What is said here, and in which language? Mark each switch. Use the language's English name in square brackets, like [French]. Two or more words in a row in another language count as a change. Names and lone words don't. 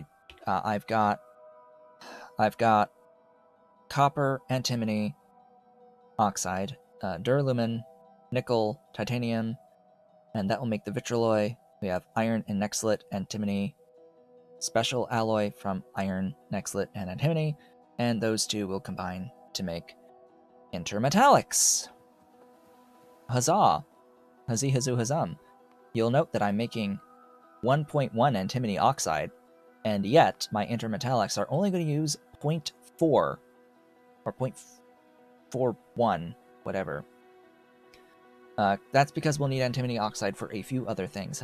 [English] I've got copper, antimony, oxide, duralumin, nickel, titanium, and that will make the vitrolloy. We have iron and nexlet, antimony, special alloy from iron, nexlet, and antimony, and those two will combine to make intermetallics. Huzzah! Huzzy huzoo huzzum. You'll note that I'm making 1.1 antimony oxide, and yet my intermetallics are only going to use 0.4 or 0.41, whatever. That's because we'll need antimony oxide for a few other things.